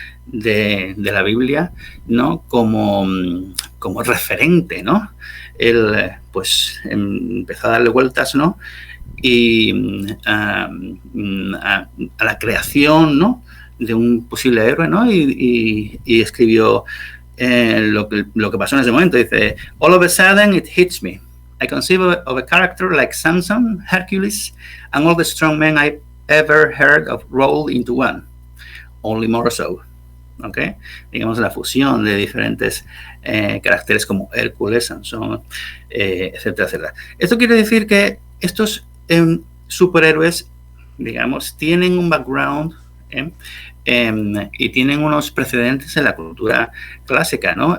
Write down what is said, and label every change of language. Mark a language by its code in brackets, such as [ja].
[es] de la Biblia, ¿no? como referente, ¿no? Él pues empezó a darle vueltas, ¿no? Y a la creación, ¿no? De un posible héroe, ¿no? Y escribió lo que pasó en ese momento. [en] Dice: all of a sudden it hits me. I conceive of a character like Samson, Hercules, and all the strong men I've ever heard of rolled into one. Only more so. ¿Okay? [es] Digamos, la fusión de diferentes caracteres como Hércules, Sansón, etcétera, etcétera. Esto quiere decir que estos superhéroes, digamos, tienen un background y tienen unos precedentes en la cultura clásica, ¿no?